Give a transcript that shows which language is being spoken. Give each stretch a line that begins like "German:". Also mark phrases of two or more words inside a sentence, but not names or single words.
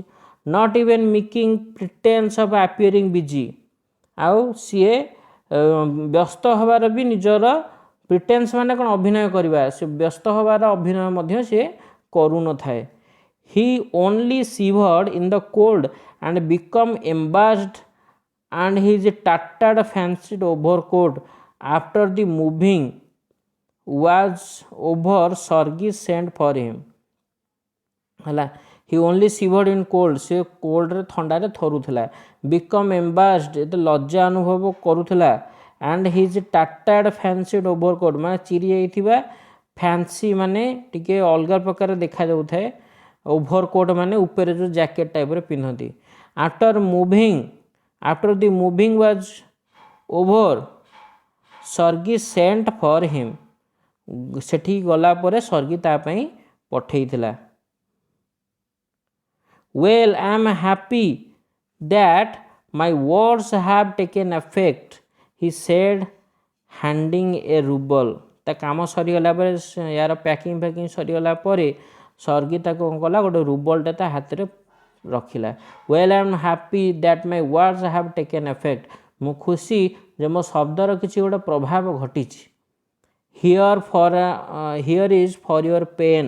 English: Not even making pretence of appearing busy.
Odia: ଆଉ ସିଏ ବ୍ୟସ୍ତ ହେବାର ବି ନିଜର ପ୍ରିଟେନ୍ସ ମାନେ କ'ଣ ଅଭିନୟ କରିବା, ସେ ବ୍ୟସ୍ତ ହେବାର ଅଭିନୟ ମଧ୍ୟ ସେ କରୁନଥାଏ।
English: He only shivered in the cold and become embarrassed and his tattered fancied overcoat after the moving was over Sergey sent for him ହେଲା। he only shivered in cold,
Odia: ସେ କୋଲ୍ଡରେ ଥଣ୍ଡାରେ ଥରୁଥିଲା।
English: become embarrassed,
Odia: ଏତେ ଲଜ୍ଜା ଅନୁଭବ କରୁଥିଲା।
English: and his tattered fancied overcoat
Odia: ମାନେ ଚିରି ଯାଇଥିବା, ଫ୍ୟାନ୍ସି ମାନେ ଟିକେ ଅଲଗା ପ୍ରକାର ଦେଖାଯାଉଥାଏ, ଓଭରକୋଟ୍ ମାନେ ଉପରେ ଯେଉଁ ଜ୍ୟାକେଟ୍ ଟାଇପ୍ର ପିନ୍ଧନ୍ତି।
English: After the moving was over, Sergey sent for him.
Odia: ସେଠି ଗଲା ପରେ ସର୍ଗୀ ତା ପାଇଁ ପଠେଇଥିଲା।
English: Well, I am happy that my words have taken effect, he said, handing a ruble.
Odia: ତା କାମ ସରିଗଲା ପରେ, ୟାର ପ୍ୟାକିଂ ଫ୍ୟାକିଂ ସରିଗଲା ପରେ ସର୍ଗୀ ତାକୁ କ'ଣ କଲା, ଗୋଟେ ରୁବଲଟା ତା ହାତରେ ରଖିଲା।
English: Well I am happy that my words have taken effect.
Odia: ମୁଁ ଖୁସି ଯେ ମୋ ଶବ୍ଦର କିଛି ଗୋଟେ ପ୍ରଭାବ ଘଟିଛି।
English: Here is for your pen.